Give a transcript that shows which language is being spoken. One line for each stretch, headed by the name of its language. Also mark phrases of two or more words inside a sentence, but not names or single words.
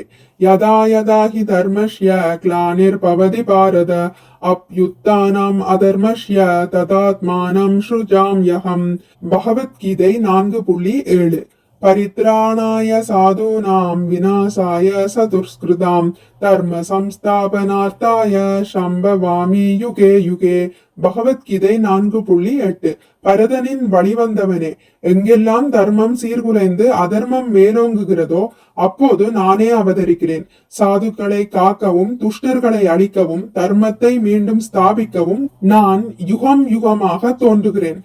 Sanskrit: यदा यदाहि धर्मस्य ग्लानिर् भवति भारत अभ्युत्थानम् अधर्मस्य तदात्मानम् सृजाम्यहम्. பகவத்கீதை 4.7. परित्राणाय साधूनाम् विनाशाय चदुष्कृताम् धर्म संस्थापनार्थाय सम्भवामि युगे युगे.
Tamil: பகவத்கீதை 4.8. பரதனின் வழிவந்தவனே, எங்கெல்லாம் தர்மம் சீர்குலைந்து அதர்மம் மேலோங்குகிறதோ அப்போது நானே அவதரிக்கிறேன். சாதுக்களை காக்கவும் துஷ்டர்களை அழிக்கவும் தர்மத்தை மீண்டும் ஸ்தாபிக்கவும் நான் யுகம் யுகமாக தோன்றுகிறேன்.